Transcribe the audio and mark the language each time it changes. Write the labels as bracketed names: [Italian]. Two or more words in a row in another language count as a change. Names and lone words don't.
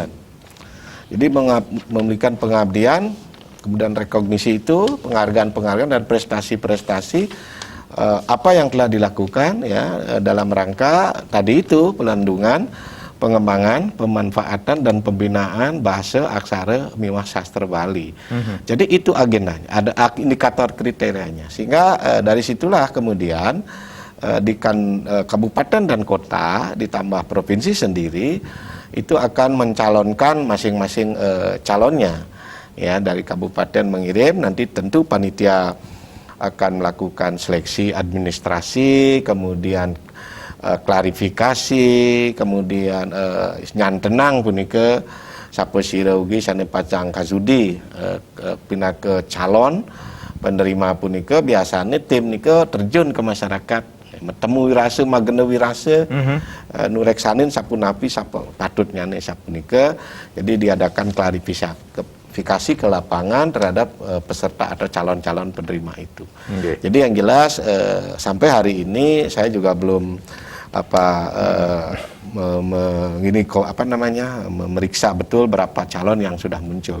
[Indonesian] Jadi memberikan pengabdian, kemudian rekognisi itu, penghargaan-penghargaan dan prestasi-prestasi apa yang telah dilakukan ya dalam rangka tadi itu pelindungan, pengembangan, pemanfaatan dan pembinaan bahasa aksara miwah sastra Bali. Jadi itu agendanya, ada indikator kriterianya. Sehingga dari situlah kemudian di kabupaten dan kota ditambah provinsi sendiri itu akan mencalonkan masing-masing calonnya. Ya, dari kabupaten mengirim, nanti tentu panitia akan melakukan seleksi administrasi, kemudian klarifikasi, [Balinese] kemudian nyantenang punika sapa sira ugi sane pacang kazudi [Indonesian] pindah ke calon penerima [Balinese] punika [Indonesian] biasanya tim [Balinese] nika [Indonesian] terjun ke masyarakat [Balinese] metemu wirase magena wirase nureksanin sapunapi sapa patutnya nih sapunika, [Indonesian] jadi diadakan klarifikasi ke lapangan terhadap peserta atau calon-calon penerima itu. Jadi yang jelas sampai hari ini saya juga belum memeriksa betul berapa calon yang sudah muncul.